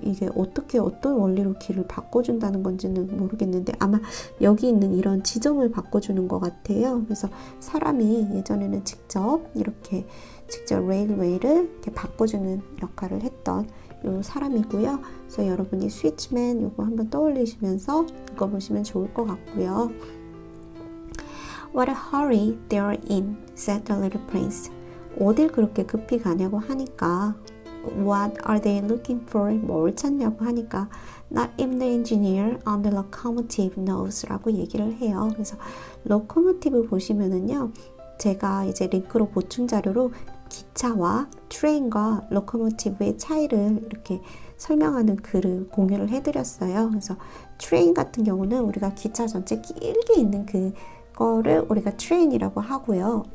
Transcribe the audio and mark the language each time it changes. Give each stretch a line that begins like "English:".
Korean: 이게 어떻게 어떤 원리로 길을 바꿔준다는 건지는 모르겠는데, 아마 여기 있는 이런 지점을 바꿔주는 것 같아요. 그래서 사람이 예전에는 직접 레일웨이를 이렇게 바꿔주는 역할을 했던 요 사람이고요. 그래서 여러분이 스위치맨 요거 한번 떠올리시면서 읽어보시면 좋을 것 같고요.
English: What a hurry they're in, said the little prince.
Korean: 어딜 그렇게 급히 가냐고 하니까,
English: What are they looking for?
Korean: 뭘 찾냐고 하니까,
English: Not even the engineer on the locomotive knows
Korean: 라고 얘기를 해요. 그래서 locomotive 보시면은요, 제가 이제 링크로 보충 자료로 기차와 트레인과 로코모티브의 차이를 이렇게 설명하는 글을 공유를 해드렸어요. 그래서 트레인 같은 경우는 우리가 기차 전체 길게 있는 그거를 우리가 트레인이라고 하고요.